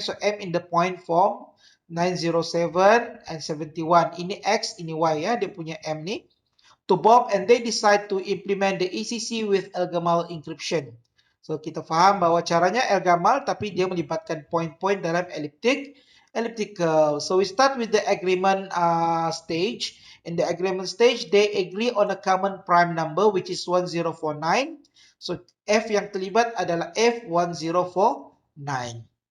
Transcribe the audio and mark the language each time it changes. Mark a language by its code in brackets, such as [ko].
[en] So M in the point form 907 and 71. [ms] Ini X, ini Y ya, dia punya M ni. [en] To Bob, and they decide to implement the ECC with Elgamal encryption. [ms] So kita faham bahawa caranya Elgamal, tapi dia melibatkan point-point dalam elliptical. [en] So we start with the agreement stage. In the agreement stage, they agree on a common prime number which is 1049. [ms] So F yang terlibat adalah F1049.